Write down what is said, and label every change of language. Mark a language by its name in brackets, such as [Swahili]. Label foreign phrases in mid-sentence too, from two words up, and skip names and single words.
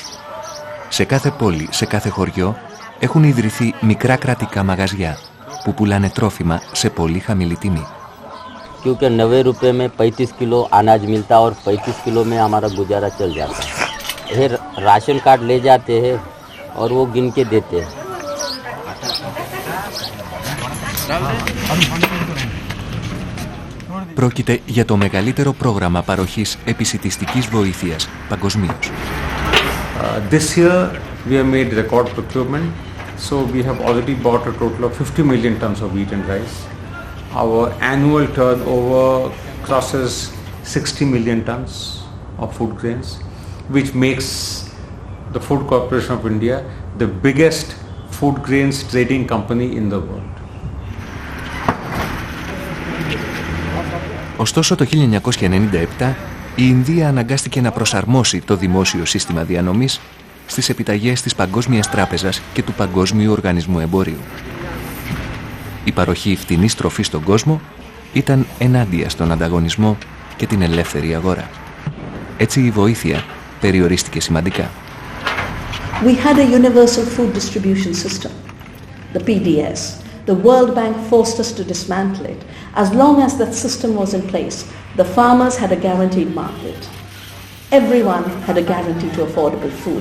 [Greek] Σε κάθε πόλη, σε κάθε χωριό έχουν ιδρυθεί μικρά κρατικά μαγαζιά που πουλάνε τρόφιμα σε πολύ χαμηλή τιμή. [Hindi] क्योंकि 90 रुपये में 35 किलो अनाज मिलता है और 35 किलो में हमारा गुजारा चल जाता है। फिर [English] ration card [Hindi] ले जाते हैं और वो गिन के देते हैं। [Greek] Πρόκειται για το μεγαλύτερο πρόγραμμα παροχής επισιτιστικής βοήθειας παγκοσμίως. [English] This year we have made record procurement, so we have already bought a total of 50 million tons of wheat and rice. Our annual turnover crosses 60 million tons of food grains, which makes the Food Corporation of India the biggest food grains trading company in the world. [Greek] Ωστόσο το 1997 η Ινδία αναγκάστηκε να προσαρμόσει το δημόσιο σύστημα διανομής στις επιταγές της Παγκόσμιας Τράπεζας και του Παγκόσμιου Οργανισμού Εμπορίου. Η παροχή φτηνής τροφής στον κόσμο ήταν ενάντια στον ανταγωνισμό και την ελεύθερη αγορά. Έτσι η βοήθεια περιορίστηκε σημαντικά. [English] We had a universal food distribution system, the PDS. The World Bank forced us to dismantle it. As long as that system was in place, the farmers had a guaranteed market. Everyone had a guarantee to affordable food.